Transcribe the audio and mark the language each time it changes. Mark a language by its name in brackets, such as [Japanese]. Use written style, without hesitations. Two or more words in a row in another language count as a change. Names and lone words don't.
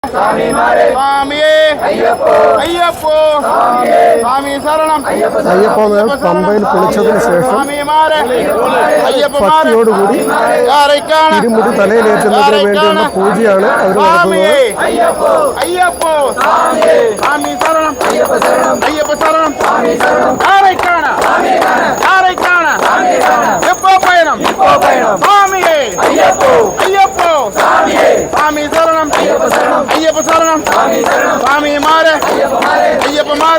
[Tamil] சுவாமியே ஐயப்போ சுவாமி சரணம் [Malayalam] അയ്യപ്പ പമ്പയിൽ കുളിച്ചതിന് ശേഷം ഭക്തിയോടുകൂടി ഇരുമുടി തലയിലേറ്റുന്നതിന് വേണ്ടിയുള്ള പൂജയാണ് അവർ നടത്തുന്നത്. [Tamil] ஐயப்போ சுவாமி சரணம் ஐயப்ப சரணம் யாரை காண எப்போ பயணம் சுவாமியே ஐயப்போ சுவாமி சரணம் ஐயப்ப சரணம் சுவாமி மாற ஐயப்ப மாற